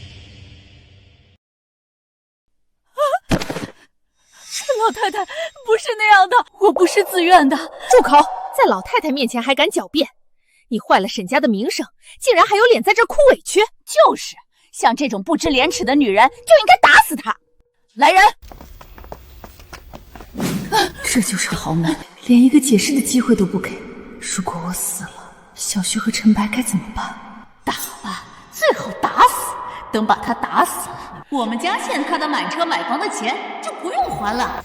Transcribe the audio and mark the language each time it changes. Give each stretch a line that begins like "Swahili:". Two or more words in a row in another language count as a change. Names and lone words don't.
Chinese: 老太太，不是那樣的，我不是自願的。住口！在老太太面前還敢狡辯，你壞了沈家的名聲，竟然還有臉在這哭委屈。就是，像這種不知廉恥的女人，就應該打死她。來人！這就是豪門，連一個解釋的機會都不給。如果我死了，小旭和陳白該怎麼辦？打吧，最好打死。等把他打死，我們家欠他的買車買房的錢就不用還了。